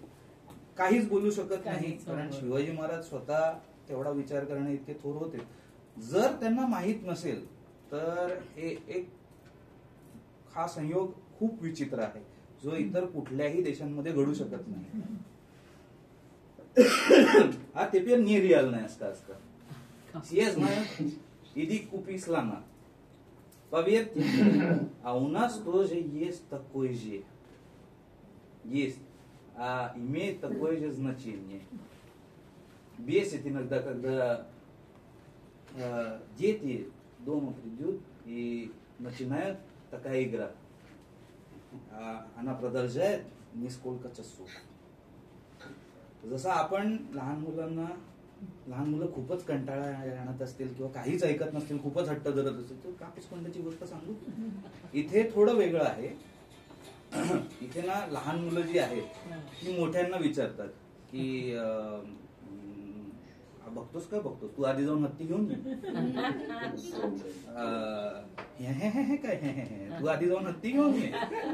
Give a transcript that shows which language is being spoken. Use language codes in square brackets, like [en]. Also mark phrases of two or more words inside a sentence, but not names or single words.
[mr] काहीच बोलू शकत नाही कारण शिवाजी महाराज स्वतः तेवढा विचार करणे इतके थोर होते. जर त्यांना माहित नसेल तर हे एक हा संयोग खूप विचित्र आहे जो इतर कुठल्याही देशांमध्ये घडू शकत नाही. [ru] А теперь нереальная сказка. Все знают, иди купи слона. Поверьте, а у нас тоже есть такой же. Есть. А имеет такое же значение. Бесит иногда, когда дети дома придут и начинают такая игра. Она продолжает несколько часов. [mr] जसं आपण लहान मुलं खूपच कंटाळा आणत असतील किंवा काहीच ऐकत नसतील, खूपच हट्ट धरत असतील तर कापूसकोंड्याची गोष्ट सांगू. इथे थोडं वेगळं आहे. इथे ना लहान मुलं जी आहेत ती मोठ्यांना विचारतात की बघतोस का बघतोस, तू आधी जाऊन हत्ती घेऊन काय तू आधी जाऊन हत्ती घेऊन ये.